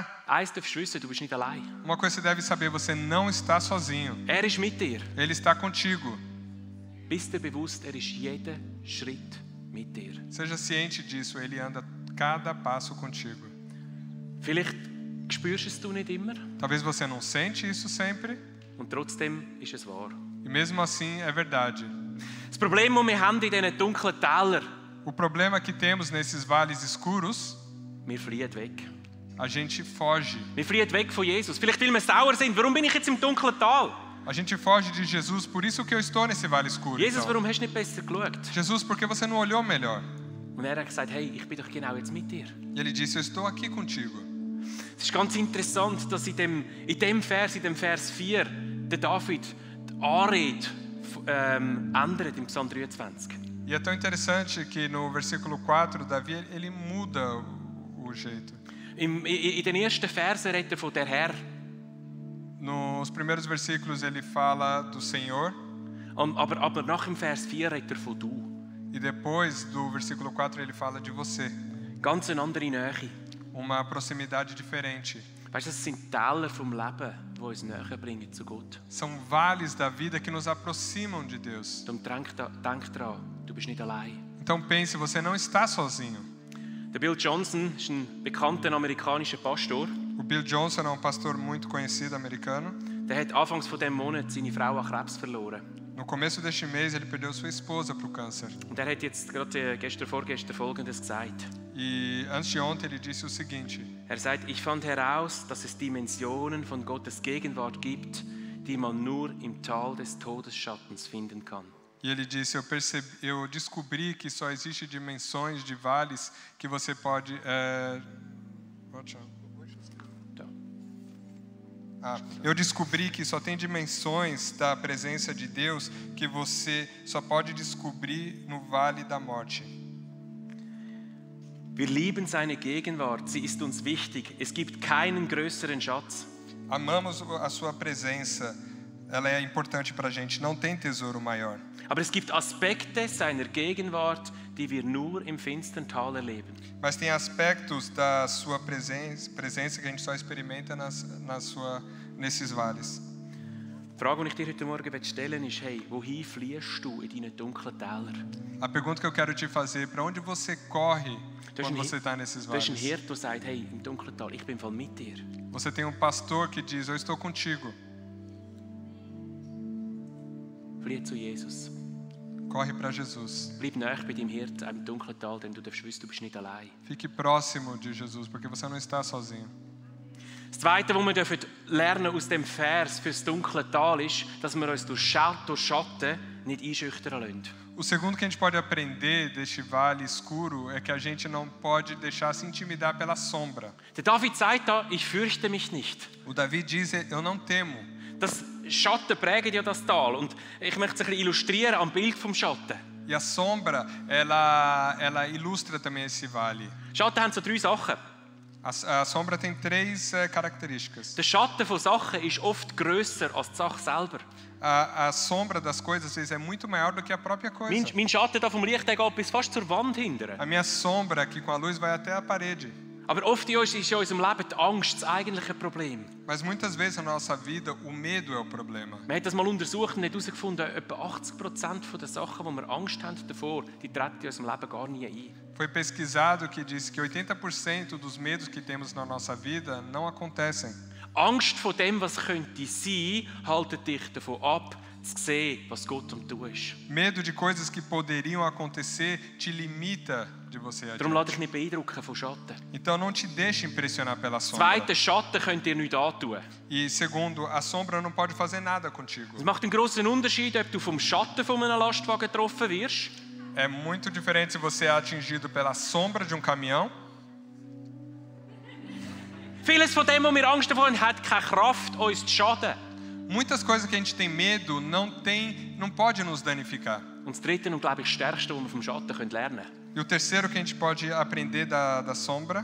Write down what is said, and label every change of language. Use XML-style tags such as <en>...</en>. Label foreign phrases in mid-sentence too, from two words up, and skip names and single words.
<de>Eins darfst du wissen, du bist nicht allein.</de> <pt>Uma coisa você deve saber: você não está sozinho.</pt> <de>Er ist mit dir.</de> <pt>Ele está contigo.</pt> <de>Bist dir bewusst, er ist jeden Schritt mit dir.</de> <pt>Seja ciente disso, Ele anda cada passo contigo.</pt> <de>Vielleicht spürst du es nicht immer</de> <pt>Talvez você não sente isso sempre,</pt> <de>und trotzdem ist es wahr.</de> <pt>e mesmo assim é verdade.</pt> <de>Das Problem, das wir haben in diesen dunklen Tälern,</de> <pt>O problema que temos nesses vales escuros,</pt> <de>wir fliehen weg.</de> <pt>a gente foge.</pt> <de>Wir fliehen weg von Jesus. Vielleicht weil wir sauer sind. Warum bin ich jetzt im dunklen Tal?</de> <pt>A gente foge de Jesus, por isso que eu estou nesse vale escuro.</pt> <de>Jesus,</de> <pt>Então.</pt> <de>warum hast du nicht besser geschaut?</de> <pt>Jesus, por que você não olhou melhor?</pt> <de>Und er hat gesagt, hey, ich bin doch genau jetzt mit dir.</de> <pt>E ele disse: eu estou aqui contigo.</pt> <de>Es ist ganz interessant, dass in dem Vers 4, der David die Anrede ändert im Psalm 23.</de> <pt>E é tão interessante que no versículo 4, Davi, ele muda o jeito.</pt> <de>In den ersten Versen redet er von der Herr.</de> <pt>Nos primeiros versículos ele fala do Senhor,</pt> <de>Aber nach dem Vers 4 redet er von du.</de> <pt>e depois do versículo 4 ele fala de você.</pt> <de>Ganz eine andere Nähe.</de> <pt>Uma proximidade diferente.</pt> <de>Weißt du, das sind Täler vom Leben, die uns näher bringen zu Gott.</de> <pt>São vales da vida que nos aproximam de Deus.</pt> <de>Darum denk daran, du bist nicht allein.</de> <pt>Então pense, você não está sozinho.</pt> <de>Der Bill Johnson ist ein bekannter amerikanischer Pastor.</de> <pt>O Bill Johnson é um pastor muito conhecido americano.</pt> <de>Der hat anfangs von diesem Monat seine Frau an Krebs verloren.</de> <pt>No começo deste mês ele perdeu sua esposa para o câncer.</pt> <de>Und er hat jetzt gerade vorgestern Folgendes gesagt.</de> <pt>E antes de ontem ele disse o seguinte:</pt> <de>Er sagt, ich fand heraus, dass es Dimensionen von Gottes Gegenwart gibt, die man nur im Tal des Todesschattens finden kann.</de> <pt>E ele disse: eu descobri que só existe dimensões de vales que você pode eu descobri que só tem dimensões da presença de Deus que você só pode descobrir no vale da morte.</pt> <de>Wir lieben seine Gegenwart, sie ist uns wichtig. Es gibt keinen größeren Schatz.</de> <pt>Amamos a sua presença, ela é importante para a gente, não tem tesouro maior.</pt> <de>Aber es gibt Aspekte seiner Gegenwart, die wir nur im finstern Tal erleben.</de> <pt>Mas tem aspectos da sua presença que a gente só experimenta nesses vales.</pt> <de>Die Frage, die ich dir heute Morgen stellen will, ist, hey, wohin fliehst du in deinen dunklen Tälern?</de> <pt>A pergunta que eu quero te fazer: para onde você corre quando você está nesses</pt> <de>Du hast</de> <pt>vales?</pt> <de>einen Hirt, der sagt, hey, im dunklen Tal, ich bin im Fall mit dir.</de> <pt>Você tem um pastor que diz: eu estou contigo.</pt> <de>Flieh zu Jesus.</de> <pt>Corre para Jesus.</pt> <de>Bleib nahe bei deinem Hirt, auch im dunklen Tal, denn du darfst wissen, du bist nicht allein.</de> <pt>Fique próximo de Jesus, porque você não está sozinho.</pt> <de>Das Zweite, was wir lernen aus dem Vers für das dunkle Tal, ist, dass wir uns durch Schatten nicht einschüchtern lassen.</de> <pt>O segundo que a gente pode aprender deste vale escuro é que a gente não pode deixar se intimidar pela sombra.</pt> <de>Der David sagt da, ich fürchte mich nicht.</de> <pt>O Davi diz: eu não temo.</pt> <de>Das Schatten prägen ja das Tal. Und ich möchte es ein bisschen illustrieren am Bild vom Schatten.</de> <pt>E a sombra, ela ilustra também esse vale.</pt> <de>Schatten haben so 3 Sachen.</de> <pt>A sombra tem 3 características.</pt> <de>Der Schatten von Sachen ist oft grösser als die Sache selber.</de> <pt>A sombra das coisas às vezes é muito maior do que a própria coisa.</pt> <de>Mein Schatten da vom Licht, der geht bis fast zur Wand hinten.</de> <pt>A minha sombra aqui com a luz vai até a parede.</pt> <de>Aber oft ist in unserem Leben die Angst das eigentliche Problem.</de> <pt>Mas muitas vezes na nossa vida o medo é o problema.</pt> <de>Man hat das mal untersucht und hat herausgefunden, etwa 80% der Sachen, wo wir Angst haben davor, die treten in unserem Leben gar nie ein.</de> <pt>Foi pesquisado que diz que 80% dos medos que temos na nossa vida não acontecem.</pt> <de>Angst vor dem, was könnte sein, haltet dich davon ab, zu sehen, was Gott am tun ist.</de> <pt>Medo de coisas que poderiam acontecer te limita de você</pt> <de>Darum lass</de> <pt>adiante.</pt> <de>dich nicht beeindrucken von Schatten.</de> <pt>Então não te deixe impressionar pela sombra.</pt> <de>Zweitens, Schatten könnt ihr nichts antun.</de> <pt>E segundo, a sombra não pode fazer nada contigo.</pt> <de>Es macht einen grossen Unterschied, ob du vom Schatten von einem Lastwagen getroffen wirst</de> <pt>É muito diferente se você é atingido pela sombra de um caminhão.</pt> <de>Vieles von dem, was wir Angst davor haben, hat keine Kraft, uns zu schaden.</de> <pt>Muitas coisas que a gente tem medo não pode nos danificar.</pt> <de>Und das Dritte und, glaube ich, das Stärkste, was wir vom Schatten lernen können,</de> <pt>E o terceiro que a gente pode aprender da sombra,</pt>